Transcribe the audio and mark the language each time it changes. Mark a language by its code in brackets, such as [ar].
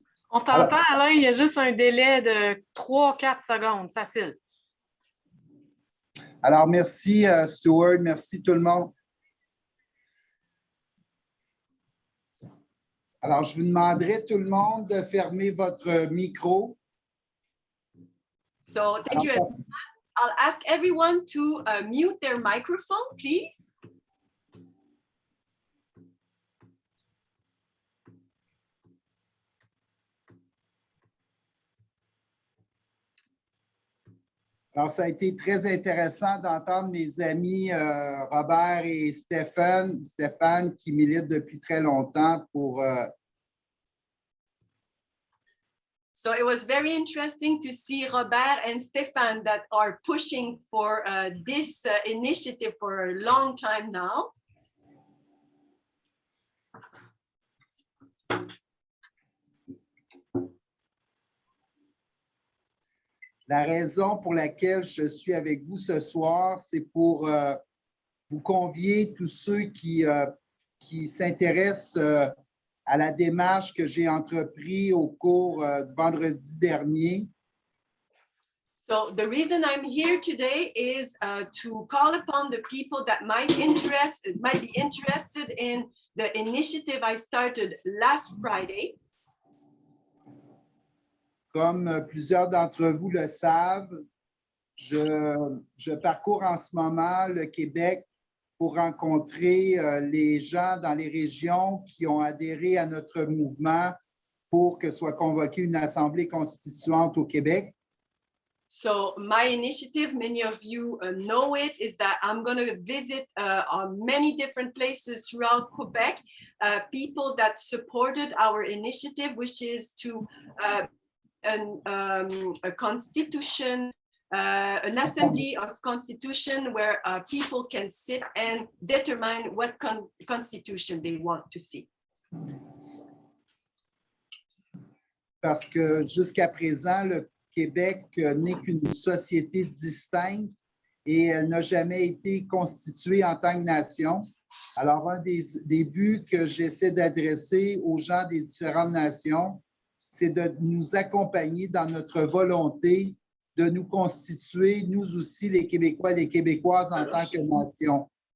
[fr] On t'entend, Alain, il y a juste un délai de 3-4 secondes, facile. Alors, merci, Stuart. Merci tout le monde. Alors, je vous demanderai tout le monde de fermer votre micro. [en] So thank you. I'll ask everyone to mute their microphone, please. [fr] Alors, ça a été très intéressant d'entendre mes amis Robert et Stéphane qui militent depuis très longtemps pour... [en] So it was very interesting to see Robert and Stéphane that are pushing for this initiative for a long time now. [fr] La raison pour laquelle je suis avec vous ce soir, c'est pour vous convier tous ceux qui s'intéressent à la démarche que j'ai entreprise au cours du vendredi dernier. [en] So the reason I'm here today is to call upon the people that might be interested in the initiative I started last Friday. [fr] Comme plusieurs d'entre vous le savent, je parcours en ce moment le Québec pour rencontrer les gens dans les régions qui ont adhéré à notre mouvement pour que soit convoquée une assemblée constituante au Québec. [en] So my initiative, many of you know it, is that I'm going to visit on many different places throughout Quebec, people that supported our initiative, which is to a constitution, an assembly of constitution where people can sit and determine what constitution they want to see. [fr] Parce que jusqu'à présent, le Québec n'est qu'une société distincte et elle n'a jamais été constituée en tant que nation. Alors, un des buts que j'essaie d'adresser aux gens des différentes nations, c'est de nous accompagner dans notre volonté de nous constituer, nous aussi, les Québécois et les Québécoises, en tant que nation.